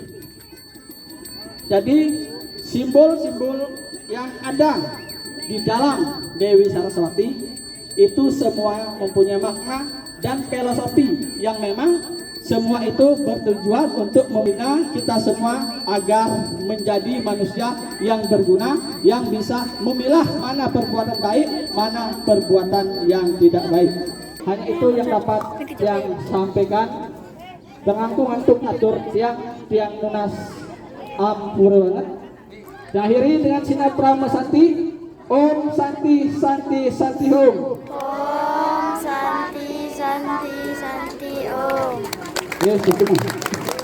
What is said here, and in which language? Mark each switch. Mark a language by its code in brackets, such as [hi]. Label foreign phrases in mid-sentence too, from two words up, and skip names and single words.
[id] Jadi simbol-simbol yang ada di dalam Dewi Saraswati itu semua mempunyai makna dan filosofi yang memang semua itu bertujuan untuk membina kita semua agar menjadi manusia yang berguna, yang bisa memilah mana perbuatan baik, mana perbuatan yang tidak baik. Hanya itu yang dapat yang sampaikan. [ban] Ngantuk atur tiang nunas ampura banget. [id] Diakhiri dengan sinar Brahma Santi. [sa] Om Santi Santi Santi Om. Om Santi Santi Santi Om. [id] Yes, cukup.